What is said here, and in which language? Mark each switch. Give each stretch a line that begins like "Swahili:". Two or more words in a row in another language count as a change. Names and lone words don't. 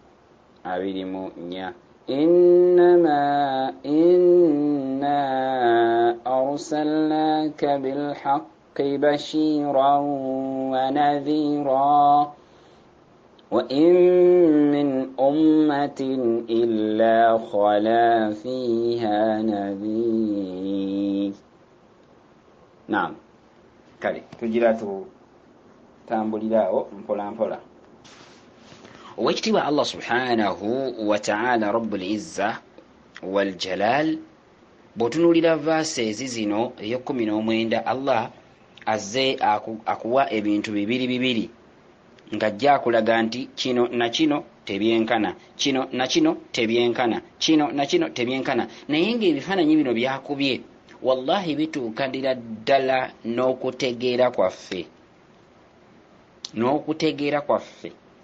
Arabic: إنما إنا أرسلناك بالحق بشيرا ونذيرا وإن من أمة إلا خلا فيها نذير.
Ganda: نعم kale tugira tutambulirawo mpola mpola. Owekitiibwa
Arabic: الله سبحانه وتعالى رب العزة والجلال
Ganda: bw'otunuulira verses zino ey'ekumi Allah azze akuwa ebintu bibiri ng'ajja akulaga nti kino na kino tebyenkana, kino na kino tebyenkana, kino na kino tebyenkana, naye ng'ebifaananyi bino byakubye wallahi bituuka ddala n'okutegeera kwaffe.